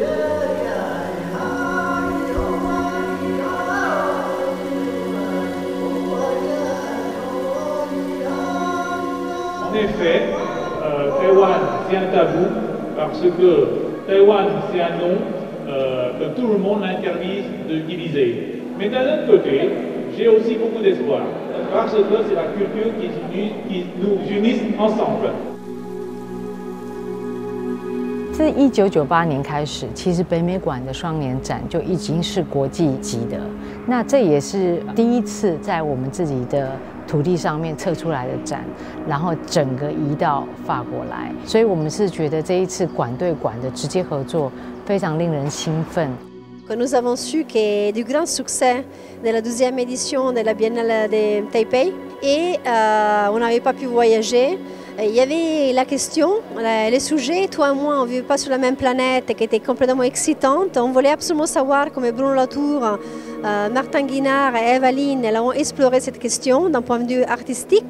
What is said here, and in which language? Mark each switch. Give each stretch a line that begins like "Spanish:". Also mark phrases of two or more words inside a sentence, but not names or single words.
French: En effet, Taïwan, c'est un tabou parce que Taïwan, c'est un nom que tout le monde interdit d'utiliser. Mais d'un autre côté, j'ai aussi beaucoup d'espoir parce que c'est la culture qui nous unit ensemble.
Chinese: 自1998年开始，其实北美馆的双年展就已经是国际级的。那这也是第一次在我们自己的土地上面测出来的展，然后整个移到法国来。所以我们是觉得这一次馆对馆的直接合作非常令人兴奋。
French: Nous avons su que du grand succès de la 12e édition de la Biennale de Taipei et on n'avait pas pu voyager. Il y avait la question, les sujets, toi et moi, on ne vit pas sur la même planète, qui était complètement excitante. On voulait absolument savoir comment Bruno Latour, Martin Guinard et Evaline ont exploré cette question d'un point de vue artistique.